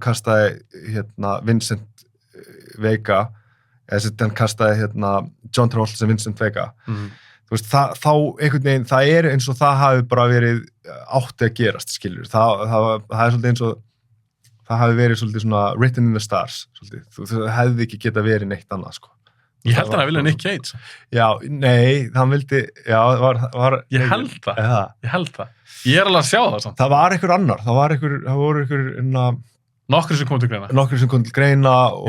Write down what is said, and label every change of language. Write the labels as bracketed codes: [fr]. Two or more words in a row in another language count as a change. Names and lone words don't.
[is] kastaði Vincent Vega, eða hann kastaði John Travolta sem Vincent Vega, þú veist, þá einhvern veginn, það er eins og það hafi bara verið átti að gerast, skilur, það er svolítið eins og það hafi verið svolítið svona [en] written in the stars, [is] svolítið, þú hefði ekki geta verið neitt annað, sko. Ég held hann að vilja Nick Cage. Já, nei, hann vildi, já, Ég held það. Ég er alveg að sjá það samt. Það var einhver annar, það voru einhver Nokkrir sem kom til greina. Og